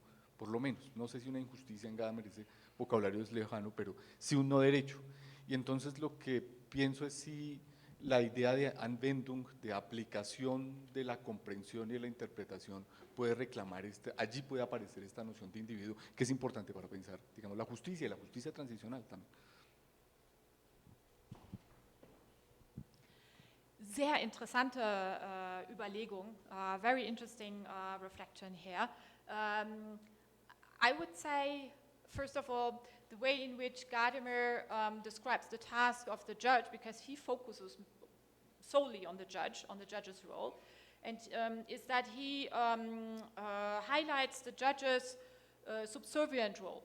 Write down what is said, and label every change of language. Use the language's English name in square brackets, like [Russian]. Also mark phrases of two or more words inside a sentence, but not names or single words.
[Spanish] Por lo menos, no sé si una injusticia en Gadamer, ese vocabulario es lejano, pero sí un no derecho. Y entonces lo que pienso es si la idea de Anwendung, de aplicación de la comprensión y de la interpretación, puede reclamar, allí puede aparecer esta noción de individuo, que es importante para pensar, digamos, la justicia y la justicia transicional también. [German] Sehr interessante Überlegung, [English] very interesting reflection here. I would say, first of all, the way in which Gadamer describes the task of the judge, because he focuses solely on the judge's role, and is that he highlights the judge's subservient role.